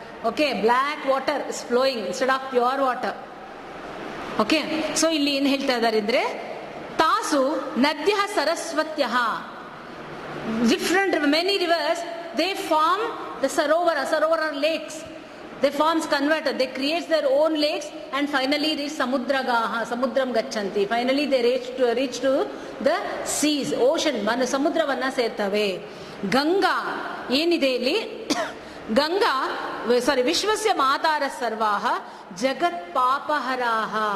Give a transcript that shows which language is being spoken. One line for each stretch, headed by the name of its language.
English: Okay, black water is flowing instead of pure water. Okay,
Kannada: so ಇಲ್ಲಿ ಏನ್ ಹೇಳ್ತಾ ಇದ್ದಾರೆ ಅಂದ್ರೆ
Sanskrit: ತಾಸು ನದ್ಯ ಸರಸ್ವತ್ಯ
English: different many rivers, they form the sarovara lakes. They forms converted, they create their own lakes and finally reach
Sanskrit: samudragaha, samudram gachanti.
English: Finally they reach to the seas, ocean,
Kannada: ಸಮುದ್ರವನ್ನ ಸೇರ್ತವೆ. ಗಂಗಾ ಏನಿದೆ ಇಲ್ಲಿ,
Sanskrit: ಗಂಗಾ ವಿಶ್ವಸ್ಯ ಮಾತಾರ ಸರ್ವಾಹ ಜಗತ್ ಪಾಪಹರಾಹ.